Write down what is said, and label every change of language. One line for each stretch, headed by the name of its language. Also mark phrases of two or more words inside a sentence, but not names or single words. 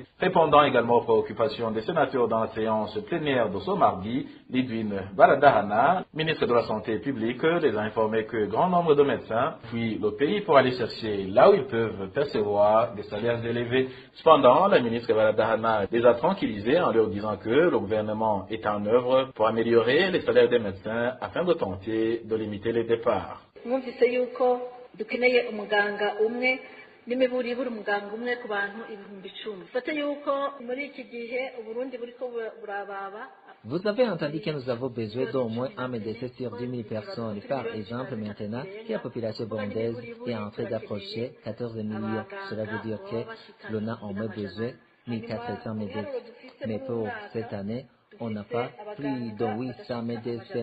French: Répondant également aux préoccupations des sénateurs dans la séance plénière de ce mardi, Lidwin Baladahana, ministre de la Santé publique, les a informé que grand nombre de médecins fuient le pays pour aller chercher là où ils peuvent percevoir des salaires élevés. Cependant, la ministre Baladahana les a tranquillisés en leur disant que le gouvernement est en œuvre pour améliorer les salaires des médecins afin de tenter de limiter les départs.
Rundi: mwumvise yuko dukeneye umuganga umwe n'imiburi buri muganga umwe ku bantu 10,000. Fate yuko muri iki gihe Uburundi buriko burababa.
French: Vous avez entendu que nous avons besoin d'au moins un médecin sur 10 000 personnes. Par exemple, maintenant que la population burundaise est en train d'approcher 14 millions, cela veut dire que l'on a au moins besoin de 1400 médecins. Mais pour cette année, on n'a pas plus de 800 médecins.